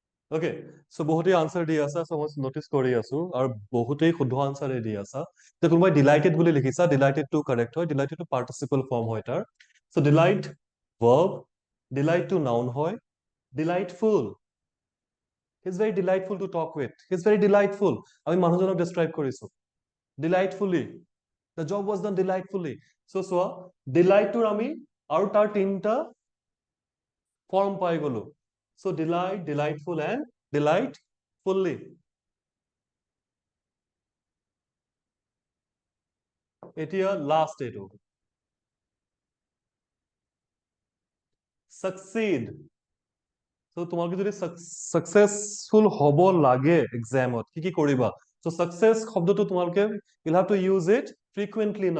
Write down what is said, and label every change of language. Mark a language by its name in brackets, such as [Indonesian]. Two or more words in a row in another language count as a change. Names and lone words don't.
[Assamese] ওকে, চ' বহুতেই আনচাৰ দি আছা, চ' মই নটিচ কৰি আছো আৰু বহুতেই শুদ্ধ আনচাৰে দি আছা। যে কোনোবাই ডিলাইটেড বুলি লিখিছা, [English] delighted to correct [Assamese] হয়, [English] delighted to participle form [Assamese] হয় তাৰ। চ' [English] delight verb, delight to noun [Assamese] হয়, [English] delightful, he is very delightful to talk with, he is very delightful, [Assamese] আমি মানুহজনক ডেছক্ৰাইব কৰিছো [English] delightfully, the job was done delightfully. [Assamese] চ' চোৱা, ডিলাইটটোৰ আমি আৰু তাৰ তিনিটা ফৰ্ম পাই গলো। [English] চ' delight, delightful and delightfully. [Assamese] এতিয়া লাষ্ট এইটো succeed. চ' তোমালোকে যদি সাকসেসফুল হব লাগে এক্সামত কি কি কৰিবা? চ' সাকসেস শব্দটো তোমালোকে [English] you'll have to use it frequently now.